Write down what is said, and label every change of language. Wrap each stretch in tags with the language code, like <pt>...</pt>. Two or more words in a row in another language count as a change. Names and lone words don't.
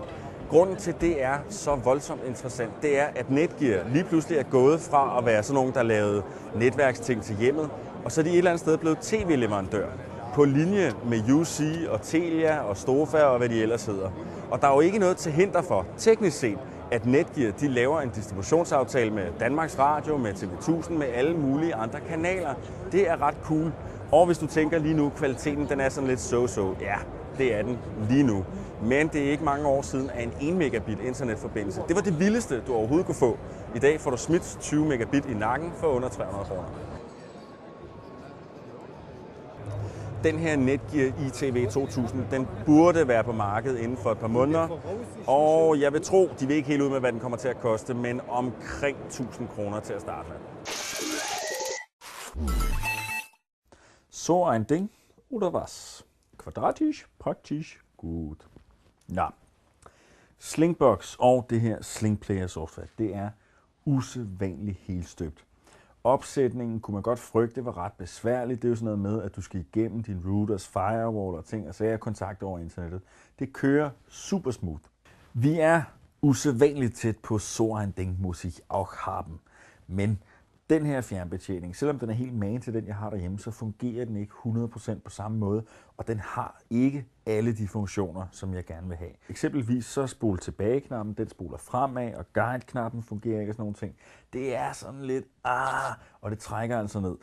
<da>Grunden til, det er så voldsomt interessant, det er, at Netgear lige pludselig er gået fra at være sådan nogen, der lavede netværksting til hjemmet, og så er de et eller andet sted blevet tv-leverandør på linje med UC og Telia og Stofa og hvad de ellers hedder. Og der er jo ikke noget til hinder for, teknisk set, at Netgear de laver en distributionsaftale med Danmarks Radio, med TV1000, med alle mulige andre kanaler. Det er ret cool. Og hvis du tænker lige nu, kvaliteten den er sådan lidt so-so, ja, det er den lige nu. Men det er ikke mange år siden, at en 1 megabit internetforbindelse, det var det vildeste, du overhovedet kunne få. I dag får du smidt 20 megabit i nakken for under 300 kroner. Den her Netgear ITV 2000, den burde være på markedet inden for et par måneder. Og jeg vil tro, de vil ikke helt ud med, hvad den kommer til at koste, men omkring 1000 kroner til at starte med.</da> <de>So ein Ding oder was? Quadratisch, praktisch, gut. Ja.</de> <da>Slingbox og det her Slingplayer software, det er usædvanligt helstøbt. Opsætningen kunne man godt frygte var ret besværligt. Det er jo sådan noget med, at du skal igennem din routers, firewall og ting og sager kontakt over internettet. Det kører</da> <en>super smooth.</en> <da>Vi er usædvanligt tæt på</da> <de>So ein Ding muss ich auch haben.</de> <da>Men den her fjernbetjening, selvom den er helt magen til den, jeg har derhjemme, så fungerer den ikke 100% på samme måde, og den har ikke alle de funktioner, som jeg gerne vil have. Eksempelvis så spol tilbage-knappen, den spoler fremad, og guide-knappen fungerer ikke og sådan nogle ting. Det er sådan lidt, og det trækker altså ned.</da>